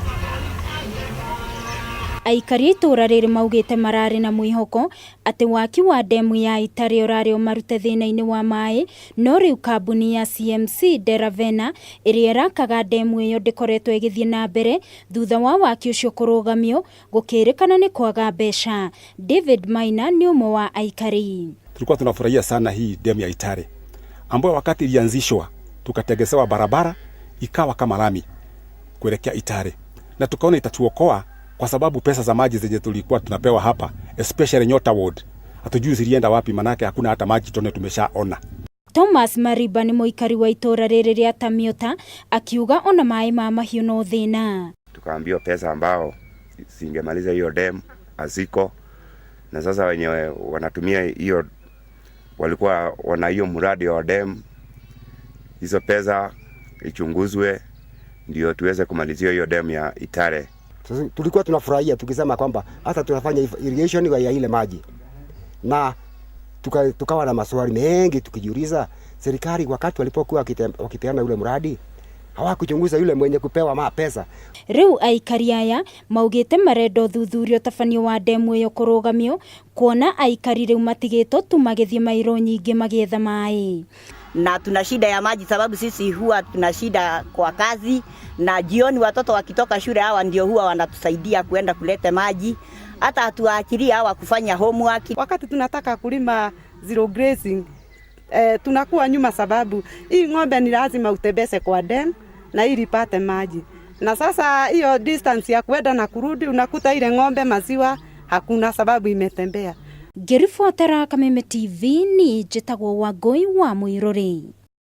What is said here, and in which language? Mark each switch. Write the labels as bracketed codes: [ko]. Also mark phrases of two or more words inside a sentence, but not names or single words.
[ki] Aikari ituura rĩrĩ maugĩte mararĩ na mwĩhoko atĩ waki wa demu ya Aikari ũrarĩ ũmarute thĩna-inĩ wa maĩ, no rĩu kambuni ya CMC Deravena ĩrĩa ĩrakaga demu ĩyo ndĩkoretwo ĩgĩthiĩ na mbere thutha wa waki ũcio kũrũgamio gũkĩrĩkana nĩ kwaga mbeca. David Maina ni ũmwe wa Aikari. [sw] Tulikuwa tunafurahia sana hii demu ya Aikari ambayo wakati ilianzishwa tukategezewa barabara ikawa kama lami kuelekea Aikari, na tukaona itatuokoa kwa sababu pesa za maji zenye tulikuwa tunapewa hapa especially Nyota ward hatujui zilienda wapi, manake hakuna hata maji tone tumeshaona. [ki] Thomas Mariba ni muikari wa ituura rĩrĩ ria Tomyotta akiuga ona maĩ ma mahiũ no thĩna. [sw] Tukaambiwa pesa ambao singemaliza hiyo dam aziko, na sasa wenyewe wanatumia hiyo walikuwa wana hiyo mradi wa dam, hizo pesa ichunguzwe ndio tuweze kumalizia hiyo dam ya Aikari. Tulikuwa tunafurahia tukisema kwamba hata tunafanya irrigation ya ile maji, na tukawa na maswali mengi tukijiuliza serikali wakati walipokuwa wakipeana ule mradi hawakuchunguza yule mwenye kupewa pesa. [ki] Riu aikari aya maugite marendo thuthurio tabanio wa demu ĩyo kũrũgamio kuona aikari riu matigĩtwo tu magĩthiĩ mairo nyingĩ magĩetha maĩ. [sw] Na tuna shida ya maji sababu sisi huwa tuna shida kwa kazi, na jioni watoto wakitoka shule hawa ndio huwa wanatusaidia kuenda kuleta maji, hata hatuwaachilia hawa kufanya homework. Wakati tunataka kulima [en] zero grazing [sw] tunakuwa nyuma sababu hii ng'ombe ni lazima utebese kwa dam na ili ipate maji, na sasa hiyo distance ya kwenda na kurudi unakuta ile ng'ombe maziwa hakuna sababu imetembea. [ki] Ngĩribotera Kameme TV ni njĩtagwo Wangũi wa Mũirũrĩ.